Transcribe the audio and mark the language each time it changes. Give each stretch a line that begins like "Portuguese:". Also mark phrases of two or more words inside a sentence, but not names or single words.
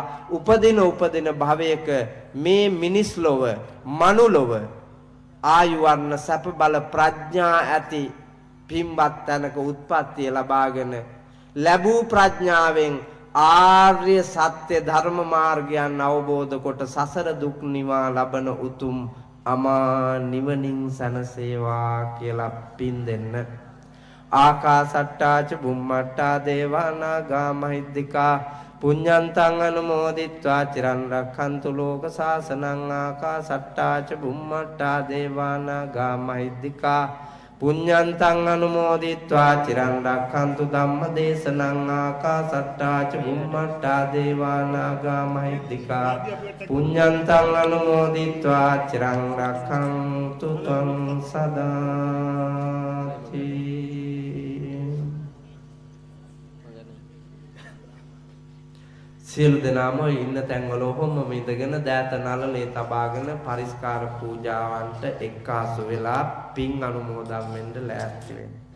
Sinhala: උපදින භවයක මේ මිනිස් ලොව මනුලොව ආයු වර්ණ සැප බල ප්‍රඥා ඇති පින්වත් තැනක උත්පත්තිය ලබාගෙන ලැබූ ප්‍රඥාවෙන් ආර්ය සත්‍ය ධර්ම මාර්ගයන් අවබෝධ කොට සසර දුක් නිවා ලබන උතුම් අමා නිවනින් සනසේවා කියලා පින් දෙන්න.
Pali: ආකාසට්ටා ච බුම්මට්ටා දේවානාගා මහිද්దికා පුඤ්ඤන්තං අනුමෝදිත්වා චිරන් රක්ඛන්තු ලෝක සාසනං ආකාසට්ටා ච බුම්මට්ටා දේවානාගා මහිද්దికා පුඤ්ඤන්තං අනුමෝදිත්වා චිරන් රක්ඛන්තු ධම්ම දේශනං ආකාසට්ටා ච බුම්මට්ටා දේවානාගා මහිද්దికා පුඤ්ඤන්තං අනුමෝදිත්වා චිරන් රක්ඛන්තු ත්වං සදාති.
Sinhala: සියලු දෙනාම ඉන්න තැන්වල ඔහොම ඉඳගෙන දෑත නළලේ තබාගෙන පරිස්කාර පූජාවන්ට එක්කාසු වෙලා පින් අනුමෝදන් වෙන්න ලෑස්ති වෙන්න.